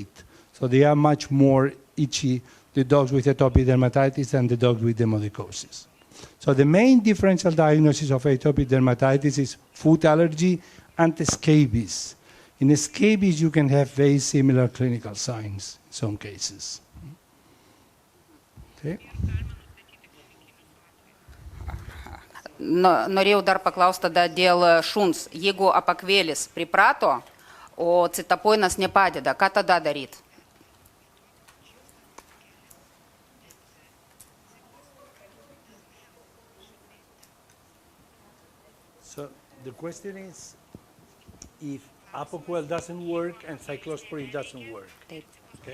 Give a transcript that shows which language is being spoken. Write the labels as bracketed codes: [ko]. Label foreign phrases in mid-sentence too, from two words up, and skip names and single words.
[en] So they are much more itchy, the dogs with atopic dermatitis, than the dogs with dermatitis. So the main differential diagnosis of atopic dermatitis is food allergy and scabies. In scabies, you can have very similar clinical signs in some cases. Okay. [lt] Norėjau dar paklausti tada dėl šuns. Jeigu apakvėlis priprato, o citapoinas nepadeda, ką tada daryti? [en] So the question is, if Apoquel doesn't work and cyclosporin doesn't work. Okay.